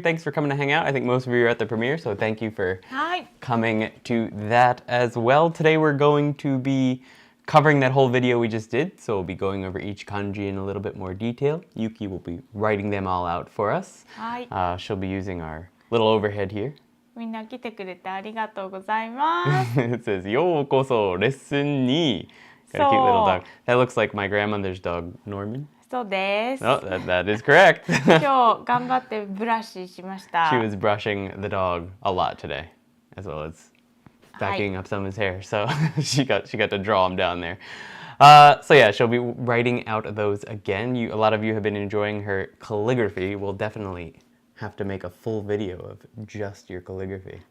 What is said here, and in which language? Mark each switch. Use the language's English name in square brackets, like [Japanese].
[English] Thanks for coming to hang out. I think most of you are at the premiere, so thank you for coming to that as well. Today we're going to be covering that whole video we just did, so we'll be going over each kanji in a little bit more detail. Yuki will be writing them all out for us. She'll be using our little overhead here. [Japanese] みんな来てくれてありがとうございます。 It says, ようこそレッスン2. [English] Got a cute little dog. That looks like my grandmother's dog, Norman. [Japanese] そうです。 [English] Oh, that is correct. [Japanese] 今日頑張ってブラシしました。 [English] She was brushing the dog a lot today, as well as backing up some of his hair. So she got to draw him down there. So yeah, she'll be writing out those again. A lot of you have been enjoying her calligraphy. We'll definitely have to make a full video of just your calligraphy.